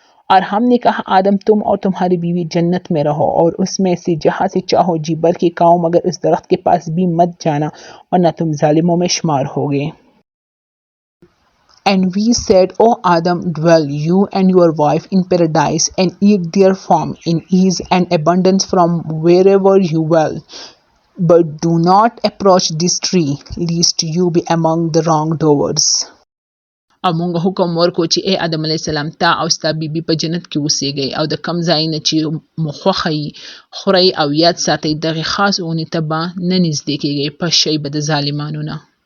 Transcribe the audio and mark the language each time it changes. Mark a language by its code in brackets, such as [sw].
[hi] और हमने कहा आदम तुम और तुम्हारी बीवी जन्नत में रहो और उसमें से जहाँ से चाहो जी बल्कि खाओ मगर इस दरख्त के पास भी मत जाना वरना तुम जालिमों में शुमार होगे. [en] And we said, O Adam, dwell you and your wife in paradise and eat therefrom in ease and abundance from wherever you will. But do not approach this tree, lest you be among the wrongdoers. [ps] او مونږ حکم ورکو چې ای آدم علیه السلام تا او ستا بیبي په جنت کې اوسېږئ او د کم ځای نه چې مو خوښه یي خورئ او یاد ساتئ دغې خاص اونې ته به نه نږدې کېږئ پس شئ به د ظالمانو نه.